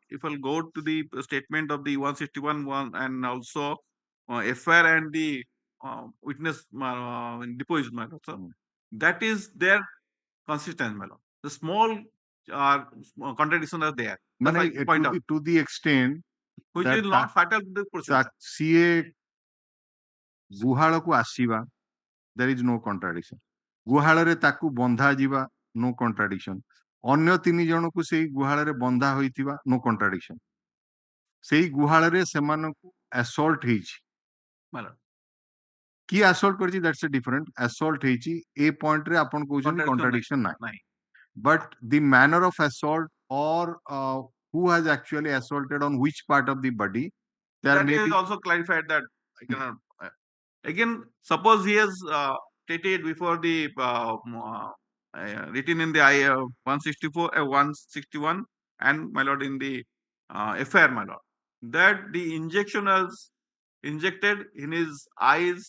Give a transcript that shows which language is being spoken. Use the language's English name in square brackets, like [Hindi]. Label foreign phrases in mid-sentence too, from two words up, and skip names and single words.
[English] If I'll go to the statement of the 161 one and also FIR and the witness deposed, my lord, so that is their consistent, my lord. The small contradictions are there. To the extent which is not fatal to the process. [Odia] CA ଗୁହାଳକୁ ଆସିବା, [English] there is no contradiction. [Odia] ଗୁହାଳରେ ତାକୁ ବନ୍ଧା ଯିବା, [English] no contradiction. [Odia] ଅନ୍ୟ ତିନି ଜଣକୁ ସେଇ ଗୁହାଳରେ ବନ୍ଧା ହୋଇଥିବା, [English] no contradiction. [Odia] ସେଇ ଗୁହାଳରେ ସେମାନଙ୍କୁ assault ହେଇଛି. କି assault କରିଛି, [English] that's a different. [Odia] Assault ହେଇଛି, ଏ point ରେ ଆପଣ କହୁଛନ୍ତି contradiction ନାହିଁ. [English] But the manner of assault or who has actually assaulted on which part of the body, there may is also clarified that I cannot. Again, suppose he has stated before the written in the 164, 161, and my lord in the FIR, my lord, that the injection was injected in his eyes.